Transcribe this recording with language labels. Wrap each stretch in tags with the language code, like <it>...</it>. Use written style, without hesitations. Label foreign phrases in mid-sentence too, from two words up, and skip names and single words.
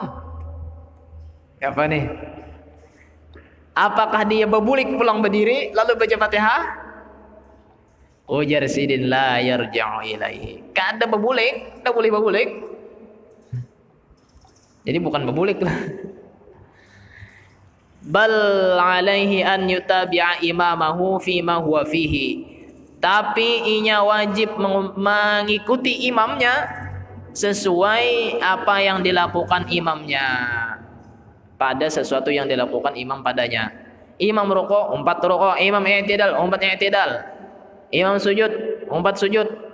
<bjn>Apa nih? Apakah dia berbulik pulang berdiri lalu baca Fatihah? Ujar sidin</bjn> <ar>لا يرجع إليه.</ar> <bjn>Kada berbulik, kada boleh berbulik. Jadi bukan berbulik lah.</bjn> <ar>بل عليه أن يتابع إمامه فيما هو فيه.</ar> <bjn>Tapi inya wajib mengikuti imamnya sesuai apa yang dilakukan imamnya pada sesuatu yang dilakukan imam padanya. Imam rukuk, umpat rukuk. Imam i'tidal, umpat i'tidal. Imam sujud, umpat sujud.</bjn>